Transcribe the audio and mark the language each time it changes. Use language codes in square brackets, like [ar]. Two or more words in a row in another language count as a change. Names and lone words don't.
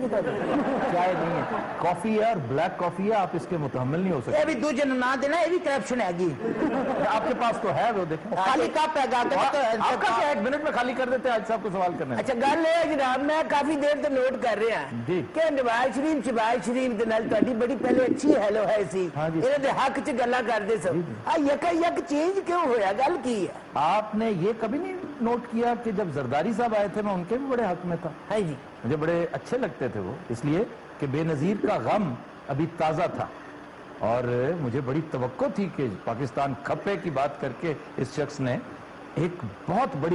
[ur] چائے نہیں ہے کافی ہے اور [en] black coffee [ur] ہے آپ اس کے متحمل نہیں ہو یہ سکتے بھی [pa] دوجے نہ دینا [ur] یہ بھی کرپشن ہے گی آپ کے پاس تو ہے وہ دیکھیں خالی کپ ہے گا آپ کا کیا ایک منٹ میں خالی کر دیتے ہیں آج صاحب کو سوال کرنا ہے [pa] اچھا گل یہ ہے جناب میں کافی دیر تو نوٹ کر رہا جی کہ نواز شریف شہباز شریف دے نال تہاڈی بڑی پہلے اچھی ہیلو ہے سی ہاں جی انہاں دے حق چ گلاں کردے سو یکا یک چینج کیوں ہویا گل کی ہے [ur] آپ نے یہ کبھی نہیں نوٹ کیا کہ جب زرداری صاحب آئے تھے میں ان کے بھی بڑے حق میں تھا ہاں جی مجھے بڑے اچھے لگتے تھے وہ اس لیے کہ بے نظیر کا غم ابھی تازہ تھا اور مجھے بڑی توقع تھی کہ پاکستان کھپے کی بات کر کے اس شخص نے ایک بہت بڑی